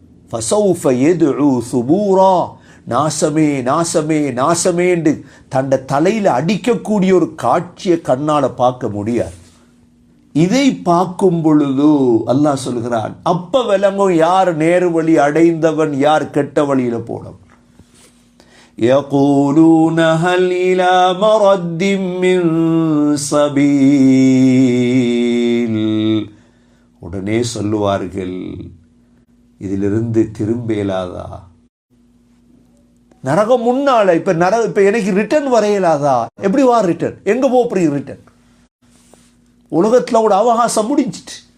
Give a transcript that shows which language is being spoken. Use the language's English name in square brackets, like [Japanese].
[Tamil] ஃபஸௌஃப யதுஉ சுபூரா, நாசமே நாசமே நாசமே என்று தன்னை தலையில் அடிக்கக்கூடிய ஒரு காட்சியை கண்ணால் பார்க்க முடியாது. இதை பார்க்கும் பொழுது அல்லாஹ் சொல்கிறான், அப்ப விளங்கும் யார் நேரு வழி அடைந்தவன், யார் கெட்ட வழியில போனவன். [Arabic] يقولون هل إلى مرد من سبيل. [Tamil] உடனே சொல்லுவார்கள், இதிலிருந்து திரும்ப இயலாதா? நரகம் முன்னால இப்ப எனக்கு ரிட்டர்ன் வரையலாதா? எப்படி வா ரிட்டர்ன்? எங்க போறீங்க ரிட்டர்ன்? உலகத்துல கூட அவகாசம் முடிஞ்சிட்டு.